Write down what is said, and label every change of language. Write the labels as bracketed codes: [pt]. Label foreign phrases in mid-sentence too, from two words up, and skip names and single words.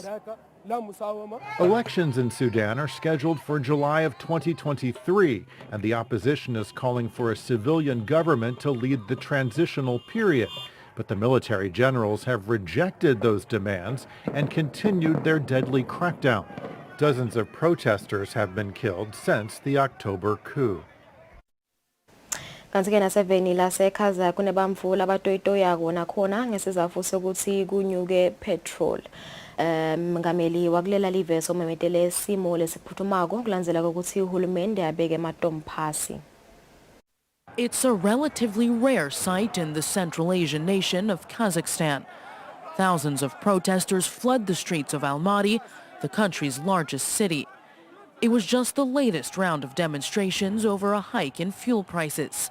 [en] Elections in Sudan are scheduled for July of 2023, and the opposition is calling for a civilian government to lead the transitional period. But the military generals have rejected those demands and continued their deadly crackdown. Dozens of protesters have been killed since the October coup. [ss] Kanti ke naseveni laseKhaza kunebamvula abatoyitoyako nakhona ngesizathu sokuthi kunyuke petrol. Ngameli wakulela live somemetele simo lesiphuthumako kulandzela ukuthi uhulumende abeke ematombo phasi. [en] It's a relatively rare sight in the Central Asian nation of Kazakhstan. Thousands of protesters flood the streets of Almaty, the country's largest city. It was just the latest round of demonstrations over a hike in fuel prices.